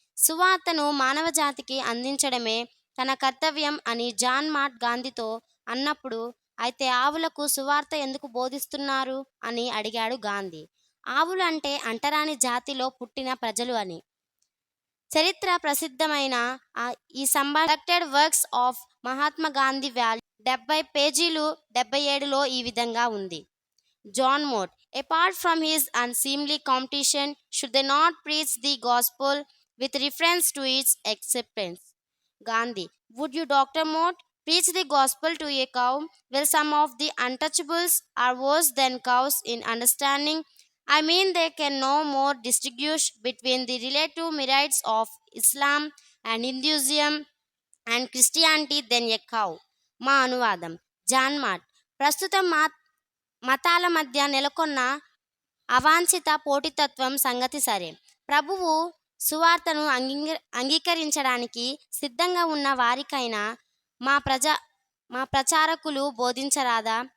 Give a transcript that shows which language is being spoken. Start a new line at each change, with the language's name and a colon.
Telugu: సువార్తను మానవజాతికి అందించడమే తన కర్తవ్యం అని జాన్ మాట్ గాంధీతో అన్నప్పుడు, అయితే ఆవులకు సువార్త ఎందుకు బోధిస్తున్నారు అని అడిగాడు గాంధీ. ఆవులు అంటే అంటరాని జాతిలో పుట్టిన ప్రజలు అని. చరిత్ర ప్రసిద్ధమైన ఈ సంభాషణ works of Mahatma Gandhi value 70 పేజీలు 77లో ఈ విధంగా ఉంది.
English: John Mott, apart from his unseemly competition, should they not preach the gospel with reference to its acceptance? Gandhi, would you, Dr. Mott, preach the gospel to a cow? Well, some of the untouchables are worse than cows in understanding. I mean, they can no more distinguish between the relative merits of Islam and Hinduism and Christianity than a cow.
Telugu: మా అనువాదం. John మాట్, ప్రస్తుతం మతాల మధ్య నెలకొన్న అవాంఛిత పోటీతత్వం సంగతి సరే, ప్రభువు సువార్తను అంగీకరించడానికి సిద్ధంగా ఉన్న వారికైనా మా ప్రచారకులు బోధించరాదా?